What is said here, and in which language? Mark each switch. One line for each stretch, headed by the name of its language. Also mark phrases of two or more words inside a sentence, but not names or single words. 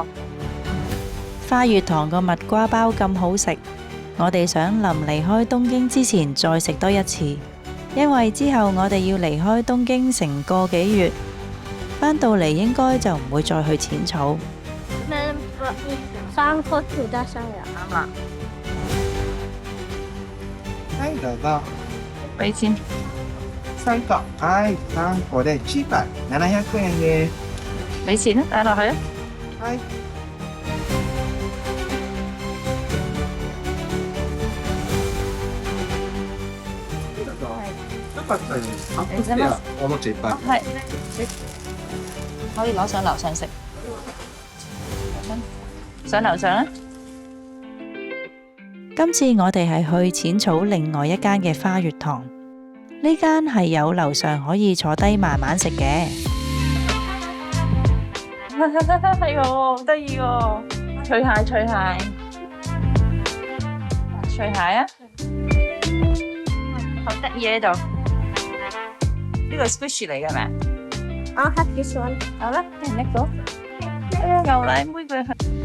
Cantonese: 花月堂個蜜瓜包咁好食，我哋想臨離開東京之前再食多一次，因為之後我哋要離開東京成個幾月，返到嚟應該就唔會再去淺草。 3個條得生日。啱啦，
Japanese: はい、どうぞ。
Cantonese: 俾錢。
Japanese: 3個。はい、3個で700円です。
Cantonese: 俾錢啦，帶落去啊。
Japanese: はい。よかったです。アップステアおもちゃいっぱい。
Cantonese: 係，可以攞上樓上食。上樓上啦！今次我哋係去淺草另外一間嘅花月堂，呢間係有樓上可以坐低慢慢食嘅。係喎，好得意喎！除鞋，除鞋，除鞋啊！好得意喺度，呢個 squishy 嚟嘅咩？
English: I'll have this one。
Cantonese: 好啦，一人一個。牛奶妹佢係。